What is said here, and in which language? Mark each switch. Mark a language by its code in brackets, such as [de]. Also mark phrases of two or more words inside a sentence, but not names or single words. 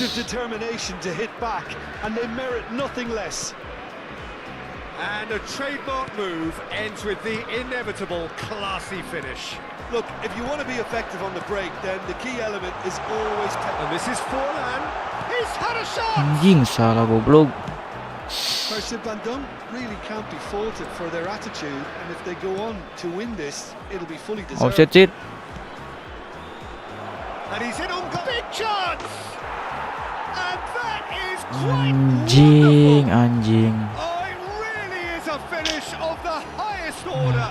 [en] collective determination to hit back, and they merit nothing less. And a trademark move ends with the inevitable classy finish. Look, if you want to be effective on the break, then the key element is always... And this is Forlan. He's had a shot. [id] Anjing salah goblok. [en] Persib Bandung really can't be faulted for their attitude, and if they go on to win this, it'll be fully deserved. Offside shit. And he's in on big chance. And that is quite [id] Anjing, [en] wonderful. [id] anjing. [en] Oh, it really is a finish of the highest order.